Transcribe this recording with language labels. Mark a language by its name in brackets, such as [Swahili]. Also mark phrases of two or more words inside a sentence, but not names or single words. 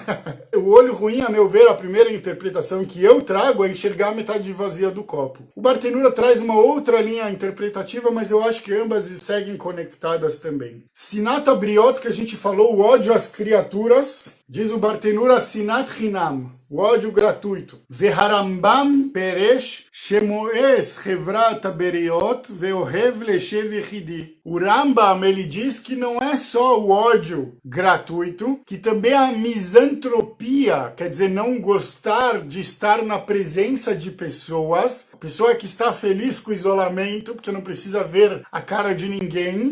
[Portuguese] O olho ruim, a meu ver, a primeira interpretação que eu trago é enxergar a metade vazia do copo. O Bartenura traz uma outra linha interpretativa, mas eu acho que ambas seguem conectadas também. [Hebrew] שנאת בריות, [Portuguese] que a gente falou, o ódio às criaturas, diz o Bartenura, [Hebrew] שנאת חינם. [Portuguese] O ódio gratuito. [Hebrew] והרמב"ם פירש שמואס חברת בריות ואוהב לשבת יחידי. [Portuguese] O Rambam, ele diz que não é só o ódio gratuito, que também a misantropia, quer dizer, não gostar de estar na presença de pessoas, a pessoa que está feliz com o isolamento, porque não precisa ver a cara de ninguém.